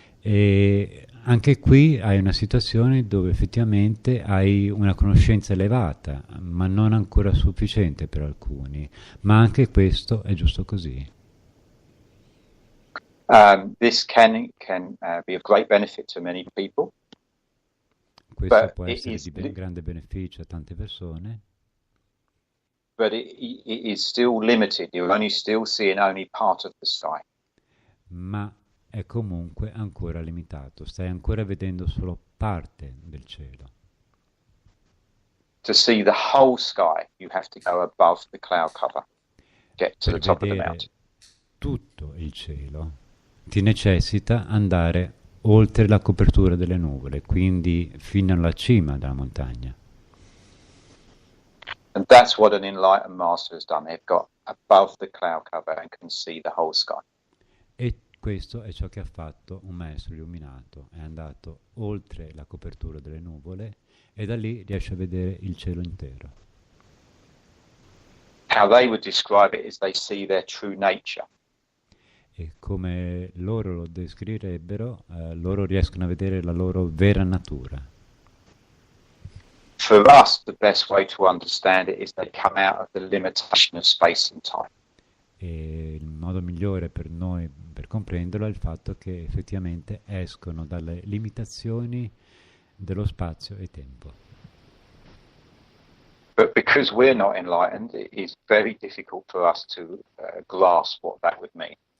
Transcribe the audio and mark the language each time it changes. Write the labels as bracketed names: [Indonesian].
[Italian] E anche qui hai una situazione dove effettivamente hai una conoscenza elevata, ma non ancora sufficiente per alcuni, ma anche questo è giusto così. [English] This can be of great benefit to many people. [Italian] Questo può essere di grande beneficio a tante persone. [English] But it is still limited. You're only still seeing only part of the sky. [Italian] Ma è comunque ancora limitato, stai ancora vedendo solo parte del cielo. [English] To see the whole sky, you have to go above the cloud cover, get to the top of the mountain. [Italian] Tutto il cielo ti necessita andare oltre la copertura delle nuvole, quindi fino alla cima della montagna. [English] And that's what an enlightened master has done. They've got above the cloud cover and can see the whole sky. [Italian] E questo è ciò che ha fatto un maestro illuminato, è andato oltre la copertura delle nuvole e da lì riesce a vedere il cielo intero. [English] How they would describe it is they see their true nature. [Italian] E come loro lo descriverebbero, loro riescono a vedere la loro vera natura. [English] For us, the best way to understand it is they come out of the limitation of space and time. [Italian] E il modo migliore per noi per comprenderlo è il fatto che effettivamente escono dalle limitazioni dello spazio e tempo. [English] But because we're not enlightened, it is very difficult for us to grasp what that would mean.